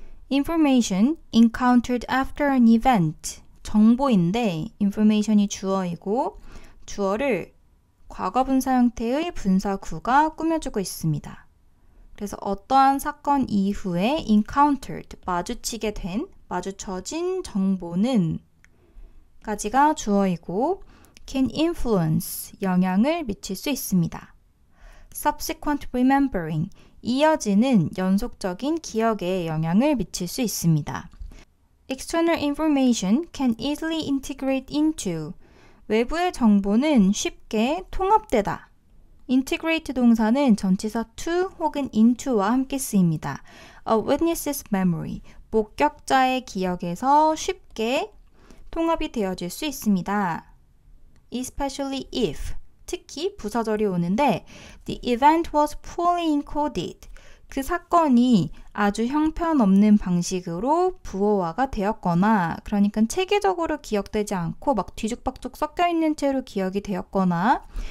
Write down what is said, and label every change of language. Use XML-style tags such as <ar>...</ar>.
<en>Information encountered after an event.</en> <ko>정보인데 information이 주어이고 주어를 과거분사 형태의 분사구가 꾸며주고 있습니다. 그래서 어떠한 사건 이후에 encountered, 마주치게 된, 마주쳐진 정보는 까지가 주어이고</ko> <en>can influence,</en> <ko>영향을 미칠 수 있습니다.</ko> <en>subsequent remembering,</en> <ko>이어지는 연속적인 기억에 영향을 미칠 수 있습니다.</ko> <en>external information can easily integrate into,</en> <ko>외부의 정보는 쉽게 통합되다. integrate 동사는 전치사 to 혹은 into와 함께 쓰입니다.</ko> <en>A witness's memory,</en> <ko>목격자의 기억에서 쉽게 통합이 되어질 수 있습니다.</ko> <en>especially if,</en> <ko>특히 부사절이 오는데</ko> <en>the event was poorly encoded,</en> <ko>그 사건이 아주 형편없는 방식으로 부호화가 되었거나, 그러니까 체계적으로 기억되지 않고 막 뒤죽박죽 섞여 있는 채로 기억이 되었거나,</ko>